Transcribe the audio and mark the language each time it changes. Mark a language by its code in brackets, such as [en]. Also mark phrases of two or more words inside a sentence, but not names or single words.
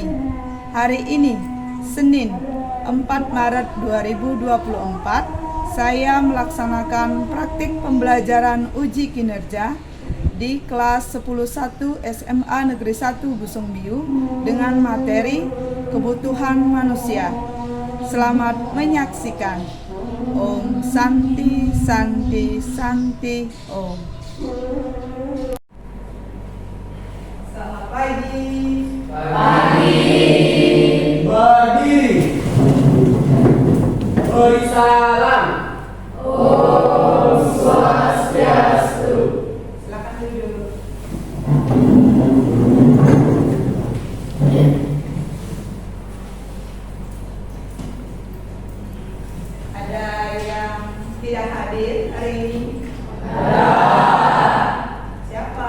[id] Hari ini, Senin 4 Maret 2024, saya melaksanakan praktik pembelajaran uji kinerja di kelas 10.1 SMA Negeri 1 Busungbiu dengan materi kebutuhan manusia. Selamat menyaksikan. [sa] Om Santi Santi Santi Om. [id] Selamat pagi. Pagi. Beri salam. [sa] Om Swastiastu. [id] Silakan duduk. Ada yang tidak hadir hari ini? Ada. Siapa?